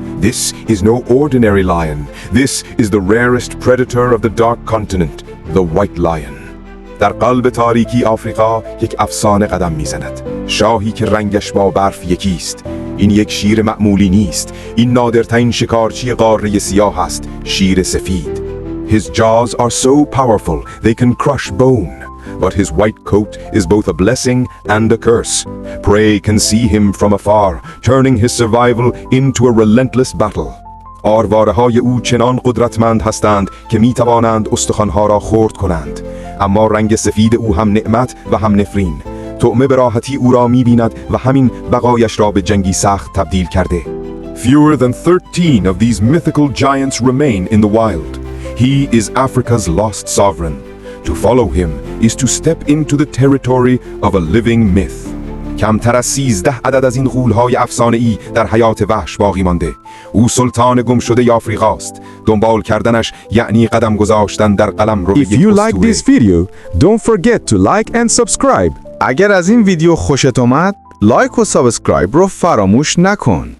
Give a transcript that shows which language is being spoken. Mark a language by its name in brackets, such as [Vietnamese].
[English] This is no ordinary lion. This is the rarest predator of the dark continent, the white lion. [Persian] در قلب تاریکی آفریقا یک افسانه قدم میزند. شاهی که رنگش با برف یکیست. این یک شیر معمولی نیست. این نادرترین شکارچی قاره سیاه است، شیر سفید. [English] His jaws are so powerful they can crush bone. But his white coat is both a blessing and a curse. Prey can see him from afar, turning his survival into a relentless battle. [Persian] آرواره‌های او چنان قدرتمند هستند که می‌توانند استخوان‌ها را خرد کنند. اما رنگ سفید او هم نعمت و هم نفرین. طعمه به راحتی او را می‌بیند و همین بقایش را به جنگی سخت تبدیل کرده. [English] Fewer than 13 of these mythical giants remain in the wild. He is Africa's lost sovereign. To follow him is to step into the territory of a living myth. [Persian] کمتر از 13 عدد از این غول‌های افسانه‌ای در حیات وحش باقی مانده. او سلطان گمشده آفریقاست. دنبال کردنش یعنی قدم گذاشتن در قلمرو یک [English] If you like [Persian] اسطوره. [English] this video, don't forget to like and subscribe. [Persian] اگر از این ویدیو خوشت اومد، لایک و سابسکرایب رو فراموش نکن.